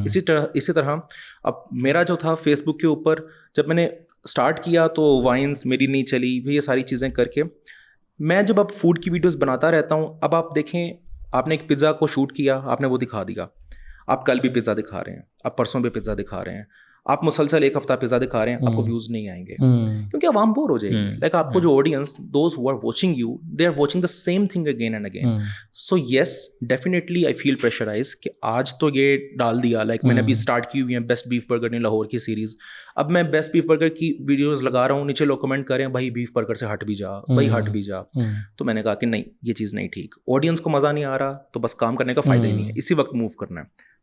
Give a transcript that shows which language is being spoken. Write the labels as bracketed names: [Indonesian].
[Urdu] اسی طرح اب میرا جو تھا فیس بک کے اوپر جب میں نے اسٹارٹ کیا تو وائنس میری نہیں چلی, یہ ساری چیزیں کر کے میں جب اب فوڈ کی ویڈیوز بناتا رہتا ہوں. اب آپ دیکھیں, آپ نے ایک پزا کو شوٹ کیا, آپ نے وہ دکھا دیا, آپ کل بھی پزا دکھا رہے ہیں, آپ پرسوں بھی پزا دکھا رہے ہیں, آپ مسلسل ایک ہفتہ پزا دکھا رہے ہیں, آپ کو ویوز نہیں آئیں گے کیونکہ عوام بور ہو جائے گی. [English] like [Urdu] آپ کو جو [English] Audience those who are watching you, they are watching the same thing again and again. So yes definitely I feel pressurized [Urdu] کہ آج تو یہ ڈال دیا, لائک میں نے ابھی اسٹارٹ کی ہوئی ہیں بیسٹ بیف برگر ان لاہور کی سیریز. اب میں بیسٹ بیف برگر کی ویڈیوز لگا رہا ہوں, نیچے لوگ کمنٹ کریں بھائی بیف برگر سے ہٹ بھی جا, بھائی ہٹ بھی جا. تو میں نے کہا کہ نہیں, یہ چیز نہیں ٹھیک, آڈینس کو مزہ نہیں آ رہا تو بس کام کرنے کا فائدہ ہی نہیں ہے, اسی وقت موو کرنا ہے.